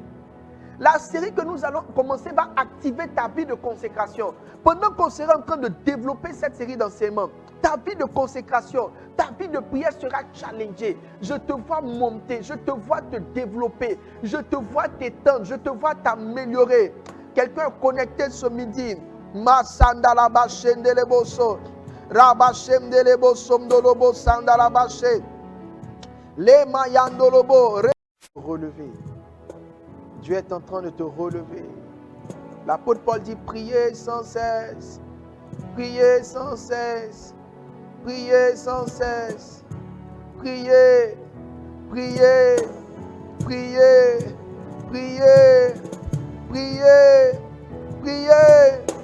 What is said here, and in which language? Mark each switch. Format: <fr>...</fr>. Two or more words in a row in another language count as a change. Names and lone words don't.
<fr>La série que nous allons commencer va activer ta vie de consécration. Pendant qu'on sera en train de développer cette série d'enseignements, ta vie de consécration, ta vie de prière sera challengée. Je te vois monter, je te vois te développer, je te vois t'étendre, je te vois t'améliorer. Quelqu'un est connecté ce midi. Masandala bashendele boso, rabashendele boso mdolobo sandala bashe, le mayandolobo. Relever. Dieu est en train de te relever. L'apôtre Paul dit priez sans cesse, priez sans cesse, priez sans cesse, priez, priez, priez, priez, priez, priez.</fr>